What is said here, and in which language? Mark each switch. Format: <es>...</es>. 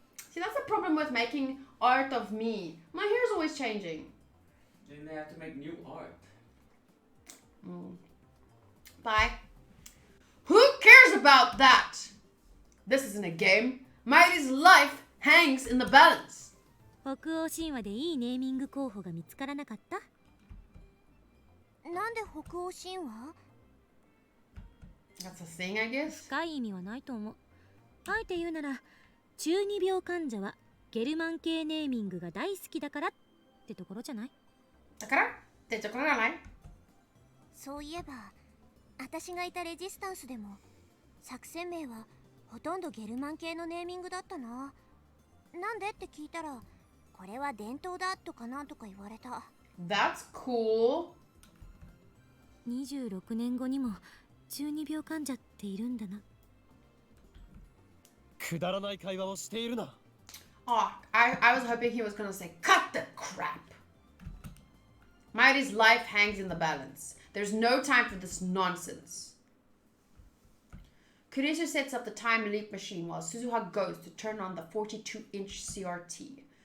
<en>See, that's the problem with making art of me. My hair's always changing. Then they have to make new art. Bye. Who cares about that? This isn't a game. Mighty's life hangs in the balance.</en> <ja>北欧神話でいいネーミング候補が見つからなかった？なんで北欧神話？</ja> <en>That's a thing, I guess.</en> <ja>深い意味はないと思う。あえて言うなら、中二病患者はゲルマン系ネーミングが大好きだからってところじゃない？だからってところじゃない？そういえば、私がいたレジスタンスでも作戦名はほとんどゲルマン系のネーミングだったな。なんでって聞いたら、これは伝統だとかなんとか言われた。</ja> <en>That's cool.</en> <ja>26年後にも中二病患者っているんだな。くだらない会話をしているな。</ja> <en>Oh, I was hoping he was gonna say, cut the crap. Mighty's life hangs in the balance. There's no time for this nonsense. Kurisu sets up the time leap machine while Suzuha goes to turn on the 42-inch CRT.</en>